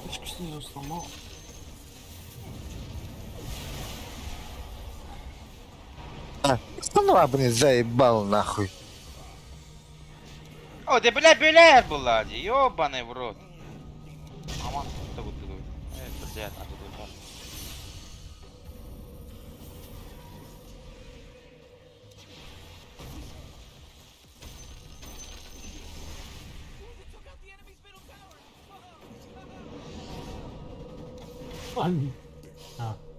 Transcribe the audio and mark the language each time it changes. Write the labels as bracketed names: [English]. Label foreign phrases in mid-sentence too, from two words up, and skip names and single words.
[Russian] что я сломал? Ну ладно, заебал нахуй. О, да бля, была, ёбаный в рот. [Turkish] Aman, da bu duruyor. Evet, burada yani, hadi dur. [Russian] Ладно. А.